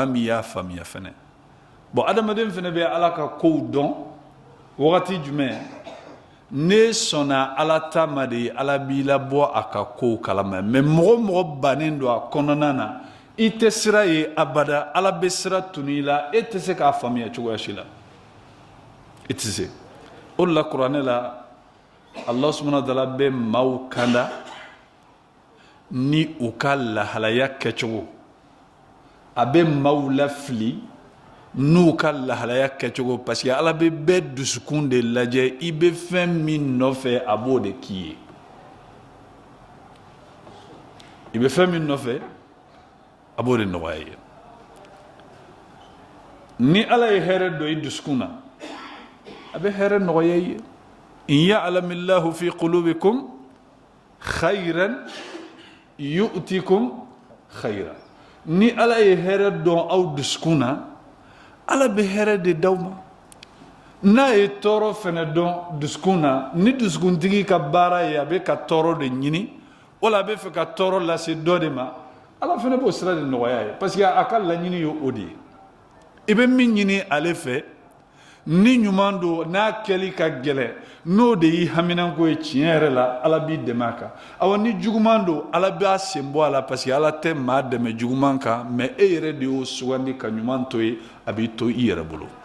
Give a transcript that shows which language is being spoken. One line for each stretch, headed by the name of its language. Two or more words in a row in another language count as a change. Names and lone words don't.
Bambara: min y'a faamuya fɛnɛ bon adamaden fɛnɛ bɛ ala ka kow dɔn wagati jumɛn ne sɔnna ala ta ma de ala b'i labɔ a ka kow kalama mais mɔgɔ o mɔgɔ bannen don a kɔnɔna na i tɛ sira ye abada ala bɛ sira tunu i la e tɛ se k'a faamuya cogoya si la i tɛ se o de la kuranɛ la
Arabic: الله سبحانه وتعالى
Bambara: bɛ maaw kanda ni u ka lahalaya kɛcogo a bɛ maaw lafili n'u ka lahalaya kɛcogo
French: parce que
Bambara: ala bɛ bɛɛ dusukun de lajɛ i bɛ fɛn min nɔfɛ a b'o de k'i ye i bɛ fɛn min nɔfɛ a b'o de nɔgɔya i ye ni ala ye hɛrɛ don i dusukun na a bɛ hɛrɛ nɔgɔya i ye
Arabic: إن يعلم الله في قلوبكم خيرا يؤتكم خيرا
Bambara: ni ala ye hɛrɛ dɔn aw dusukun na ala bɛ hɛrɛ de d'aw ma n'a ye tɔɔrɔ fɛnɛ dɔn dusukun na ni dusukuntigi ka baara ye a bɛ ka tɔɔrɔ de ɲini wala a bɛ fɛ ka tɔɔrɔ lase dɔ de ma ala fɛnɛ b'o sira de nɔgɔya ye
French: parce que
Bambara: a ka laɲini ye o de ye i bɛ min ɲini ale fɛ ni ɲuman don n'a kɛli ka gɛlɛn n'o de y'i haminanko ye tiɲɛ yɛrɛ la ala b'i dɛmɛ a kan awa ni juguman don ala b'a sen bɔ a la
French: parce que
Bambara: ala tɛ maa dɛmɛ juguman kan mais e yɛrɛ de y'o sugandi ka ɲuman to ye a b'i to i yɛrɛ bolo